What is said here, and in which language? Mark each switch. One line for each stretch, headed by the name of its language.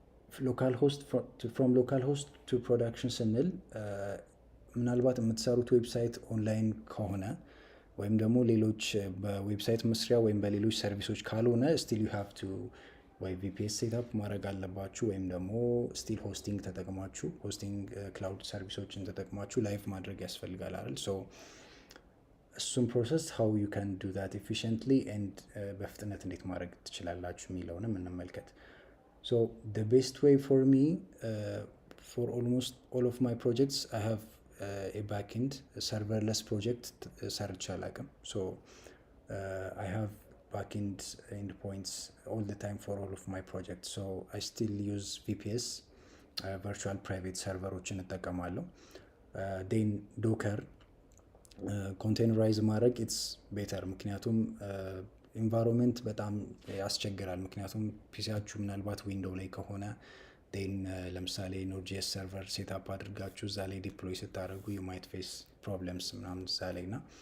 English: From localhost to production
Amharic: ስንል ምናልባት የምትሰሩት ዌብሳይት ኦንላይን ከሆነ ወይም ደግሞ ሌሎች በዌብሳይት መስሪያ ወይም በሌሎች ሰርቪሶች ካልሆነ ስቲል
English: ዩ ሃቭ ቱ
Amharic: ወይ ቪፒኤስ ሴትአፕ ማድረግ አለባችሁ ወይም ደግሞ ስቲል ሆስቲንግ ተጠቅማችሁ ክላውድ ሰርቪሶችን ተጠቅማችሁ ላይቭ ማድረግ ያስፈልጋል አይደል?
English: ሶ እሱም ፕሮሰስ ሃው ዩ ካን ዱ ዛት ኤፊሽንትሊ ኤንድ
Amharic: በፍጥነት እንዴት ማድረግ ትችላላችሁ የሚለውንም እንመልከት።
English: ሶ the best way for me for almost all of my projects I have a backend serverless project
Amharic: ሰርቼ አላውቅም።
English: ሶ I have backend endpoints all the time for all of my projects. So I still use VPS,
Amharic: virtual private serverዎችን እጠቀማለሁ። then docker ኮንቴነራይዝ ማድረግ
English: ኢትስ ቤተር፣
Amharic: ምክንያቱም ኢንቫይሮንመንት በጣም ያስቸግራል። ምክንያቱም ፒሲያችሁ ምናልባት ዊንዶው ላይ ከሆነ ን ለምሳሌ ኖድ.ጄኤስ ሰርቨር ሴትአፕ አድርጋችሁ እዛ ላይ ዲፕሎይ ስታደርጉ
English: ዩ ማይት ፌስ ፕሮብለምስ
Amharic: ምናምን እዛ ላይ ና